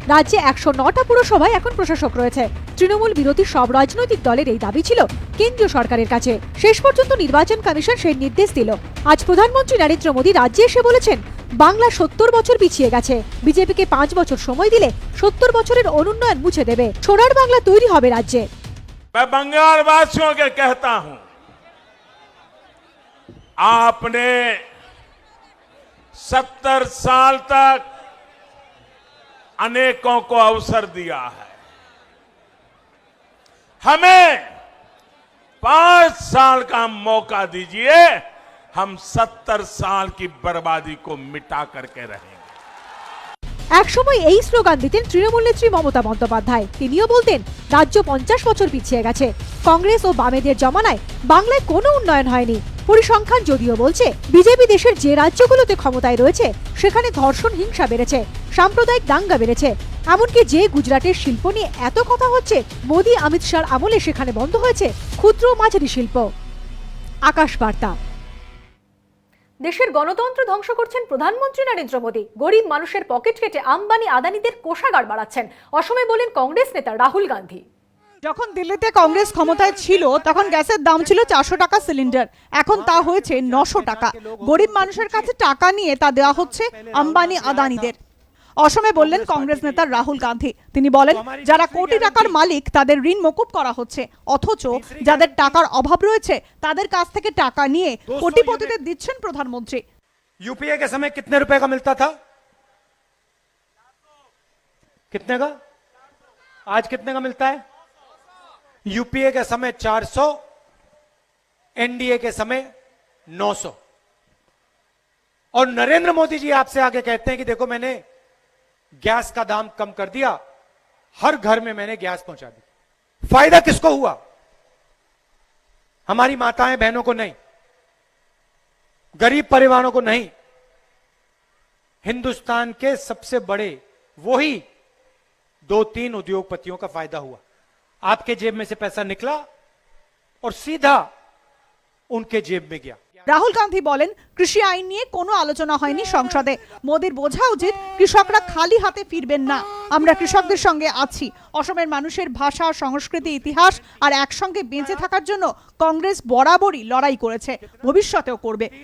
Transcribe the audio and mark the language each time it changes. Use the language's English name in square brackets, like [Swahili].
[Bangla] রাজ্যে 109টা পুরসভায় এখন প্রশাসক রয়েছে। তৃণমূল বিরোধী সব রাজনৈতিক দলের এই দাবি ছিল কেন্দ্রীয় সরকারের কাছে। শেষ পর্যন্ত নির্বাচন কমিশন সেই নির্দেশ দিল। আজ প্রধানমন্ত্রী নরেন্দ্র মোদী রাজ্যে এসে বলেছেন, বাংলা 70 বছর পিছিয়ে গেছে। বিজেপিকে 5 বছর সময় দিলে 70 বছরের অনুন্নয়ন মুছে দেবে। সোনার বাংলা তৈরি হবে রাজ্যে। [Hindi] मैं बंगाल वासियों के कहता हूं, आपने 70 साल तक अनेकों को अवसर दिया है। हमें 5 साल का मौका दीजिए, हम 70 साल की बर्बादी को मिटा करके रहेंगे। [Bangla] একসময় এই স্লোগান দিতেন তৃণমূল নেত্রী মমতা বন্দ্যোপাধ্যায়। তিনিও বলতেন রাজ্য 50 বছর পিছিয়ে গেছে। কংগ্রেস ও বামেদের জমানায় বাংলায় কোনো উন্নয়ন হয়নি। পরিসংখ্যান যদিও বলছে বিজেপি দেশের যে রাজ্যগুলোতে ক্ষমতায় রয়েছে সেখানে ধর্ষণ, হিংসা বেড়েছে, সাম্প্রদায়িক দাঙ্গা বেড়েছে। এমনকি যে গুজরাটের শিল্প নিয়ে এত কথা হচ্ছে, মোদী অমিত শাহর আমলে সেখানে বন্ধ হয়েছে ক্ষুদ্র ও মাঝারি শিল্প। আকাশ বার্তা। দেশের গণতন্ত্র ধ্বংস করছেন প্রধানমন্ত্রী নরেন্দ্র মোদী। গরিব মানুষের পকেট কেটে আম্বানি আদানিদের কোষাগার বাড়াচ্ছেন, অসময়ে বলেন কংগ্রেস নেতা রাহুল গান্ধী। যখন দিল্লিতে কংগ্রেস ক্ষমতায় ছিল তখন গ্যাসের দাম ছিল 400 টাকা সিলিন্ডার, এখন তা হয়েছে 900 টাকা। গরিব মানুষের কাছে টাকা নিয়ে তা দেওয়া হচ্ছে আম্বানি আদানিদের। অসমে বললেন কংগ্রেস নেতা রাহুল গান্ধী। তিনি বলেন, যারা কোটি টাকার মালিক তাদের ঋণ মকুব করা হচ্ছে, অথচ যাদের টাকার অভাব রয়েছে তাদের কাছ থেকে টাকা নিয়ে কোটিপতিদের দিচ্ছেন প্রধানমন্ত্রী। [Hindi] यूपीए के समय कितने रुपए का मिलता था? कितने का? आज कितने का मिलता है? यूपीए के समय 400, एनडीए के समय 900। और नरेंद्र मोदी जी आपसे आगे कहते हैं कि देखो मैंने गैस का दाम कम कर दिया, हर घर में मैंने गैस पहुंचा दी। फायदा किसको हुआ? हमारी माताएं बहनों को नहीं, गरीब परिवारों को नहीं, हिंदुस्तान के सबसे बड़े वही 2-3 उद्योगपतियों का फायदा हुआ। आपके जेब में से पैसा निकला और सीधा उनके जेब में गया। [Bangla] রাহুল গান্ধী বলেন, কৃষি আইন নিয়ে কোনো আলোচনা হয়নি সংসদে। মোদির বোঝা উচিত কৃষকরা খালি হাতে ফিরবেন না। আমরা কৃষকদের সঙ্গে আছি। অসমের মানুষের ভাষা, সংস্কৃতি, ইতিহাস আর একসঙ্গে বেঁচে থাকার জন্য কংগ্রেস বরাবরই লড়াই করেছে, ভবিষ্যতেও করবে।